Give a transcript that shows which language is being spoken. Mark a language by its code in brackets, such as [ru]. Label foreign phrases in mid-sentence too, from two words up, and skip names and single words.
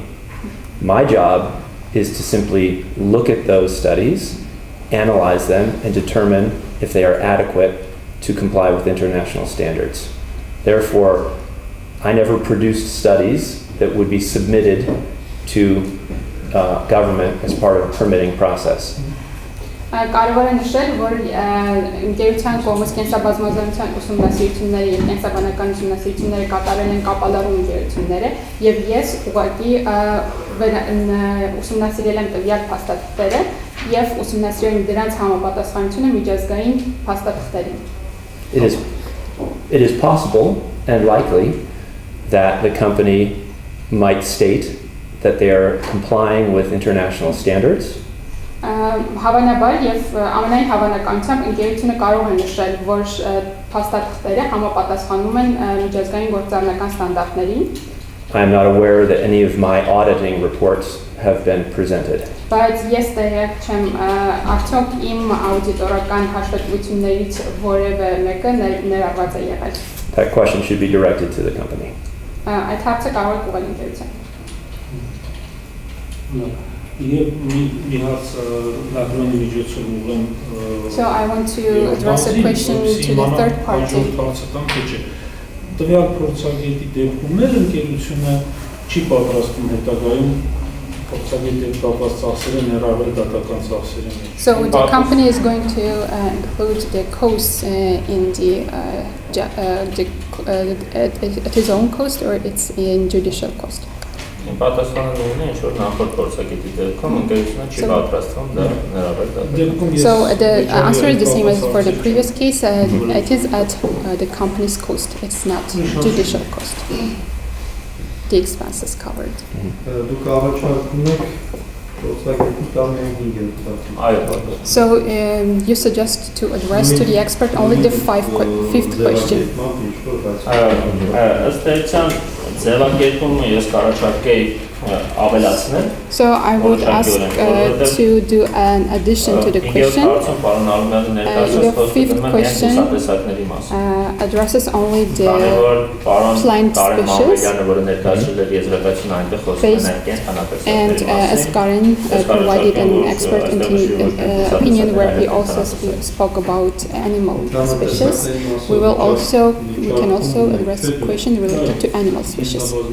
[en] My job is to simply look at those studies, analyze them, and determine if they are adequate to comply with international standards. Therefore, I never produced studies that would be submitted to government as part of a permitting process. [hy] Կարևոր է նշել, որ ընկերության կողմից կենսաբազմազանության ուսումնասիրությունները եւ կենսաբանական ուսումնասիրությունները կատարել են կապալառու ընկերությունները եւ ես ուղղակի ուսումնասիրել եմ տվյալ փաստաթղթերը եւ ուսումնասիրել եմ դրանց համապատասխանությունը միջազգային փաստաթղթերին. [en] It is possible and likely that the company might state that they are complying with international standards. [hy] Հավանաբար եւ ամենայն հավանականությամբ ընկերությունը կարող է նշել, որ փաստաթղթերը համապատասխանում են միջազգային գործառնական ստանդարտներին. [en] I am not aware that any of my auditing reports have been presented. [hy] Բայց ես տեղյակ չեմ, արդյոք իմ աուդիտորական հաշվետվություններից որևէ մեկը ներառված է եղել. [en] That question should be directed to the company. [hy] Այդ հարցը կարող է ուղղել ընկերության. [en] So I want to address a question to the third party. [hy] Տվյալ փորձագետի դեպքում ընկերությունը չի պատրաստվում հետագայում փորձագետի հետ կապված ծախսերը ներառել դատական ծախսերի մեջ. [en] So the company is going to include the costs in at his own cost, or it's in judicial cost. [hy] Պատասխանը նույնն է, ինչ որ նախորդ փորձագետի դեպքում ընկերությունը չի պատրաստվում դա ներառել դատական. [en] So the answer is the same as for the previous case. It is at the company's cost. It's not judicial cost. The expenses covered. [hy] Դուք առաջարկում եք փորձագետի տալ միայն 5 Այո, [en] So you suggest to address to the expert only the fifth question. [hy] Ըստ էության ձևակերպումը ես կարաչարկեի ավելացնել։ [en] So I would ask to do an addition to the question. The fifth question addresses only the plant species. And as Karin provided an expert opinion where he also spoke about animal species, we can also address a question related to animal species.